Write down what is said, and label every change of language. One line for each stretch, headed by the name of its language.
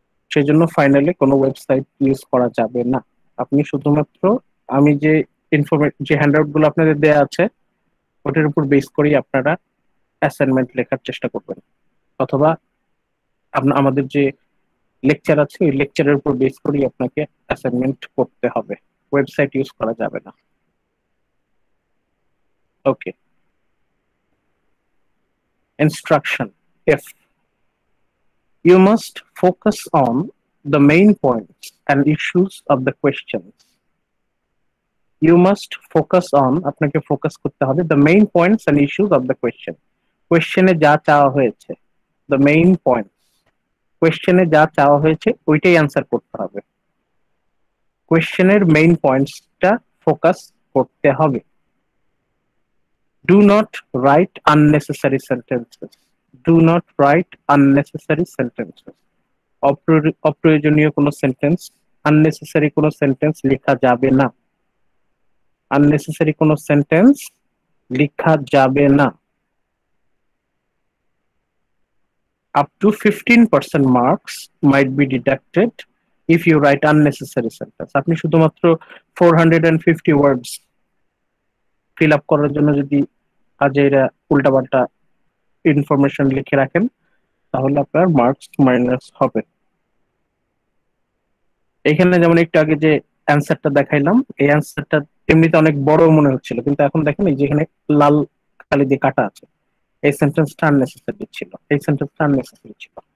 Bangla: সেই জন্য ফাইনালে কোনো ওয়েবসাইট ইউজ করা যাবে না। আপনি শুধুমাত্র আমি যে যে হ্যান্ডআউট গুলো আপনাদের দেয়া আছে ওটার উপর বেস করেই আপনারা অ্যাসাইনমেন্ট লেখার চেষ্টা করবেন, অথবা আমাদের যে লেকচার আছে ওই লেকচারের উপর বেস করেই আপনাকে অ্যাসাইনমেন্ট করতে হবে, ওয়েবসাইট ইউজ করা যাবে না।
English: Okay, instruction. If you must focus on the main points and issues of the questions, you must focus on,
Bangla: আপনাকে ফোকাস করতে হবে
English: the main points and issues of the question.
Bangla: কোয়েশ্চেনে যা চাওয়া হয়েছে,
English: the main points,
Bangla: কোয়েশ্চেনে যা চাওয়া হয়েছে ওইটাই অ্যান্সার করতে হবে। কোয়েশ্চেনের মেইন পয়েন্টসটা ফোকাস করতে হবে।
English: Do not write unnecessary sentences. Do not write unnecessary sentences.
Bangla: অপ্রয়োজনীয় কোনো সেন্টেন্স, আননেসেসারি কোনো সেন্টেন্স লেখা যাবে না। আননেসেসারি কোনো সেন্টেন্স লেখা যাবে না।
English: Up to 15% marks might be deducted if you write unnecessary sentence.
Bangla: আপনি শুধুমাত্র 450 words ফিল আপ করার জন্য যদি আজেরা উল্টাপাল্টা ইনফরমেশন লিখে রাখেন তাহলে আপনার মার্কস মাইনাস হবে। এখানে যেমন একটু আগে যে অ্যান্সারটা দেখাইলাম, এই অ্যান্সারটা এমনিতে অনেক বড় মনে হচ্ছিল, কিন্তু এখন দেখেন এই যেখানে লাল কালি দিয়ে কাটা আছে, এই সেন্টেন্সটা আননেসেসারি ছিল, এই সেন্টেন্সটা আননেসেসারি ছিল।